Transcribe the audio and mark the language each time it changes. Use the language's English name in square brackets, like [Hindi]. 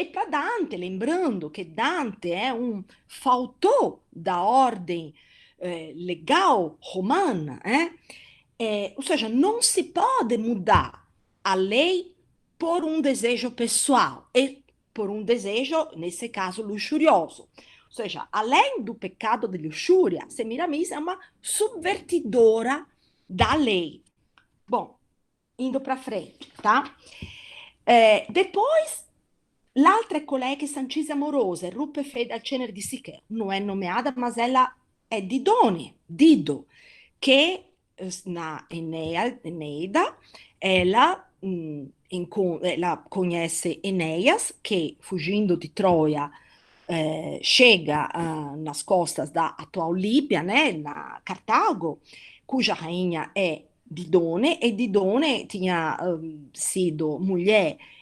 [Portuguese] E para Dante, lembrando que Dante é faltou da ordem legal romana, ou seja, não se pode mudar a lei por um desejo pessoal e por um desejo, nesse caso, luxurioso. Ou seja, além do pecado de luxúria, Semiramis é uma subvertidora da lei. Bom, indo para frente, tá? [Italian] Depois, l'altra è colei che s'ancise amorosa e ruppe fede al cenere di Sichè. Non è [Portuguese] nomeada, [Italian] ma ella è [Portuguese] Didone, Dido, che na Eneida, ela, ela conhece Enéas, che fugindo di Troia chega nas costas da atual Líbia, né, na Cartago, cuja rainha é Didone, e Didone tinha sido mulher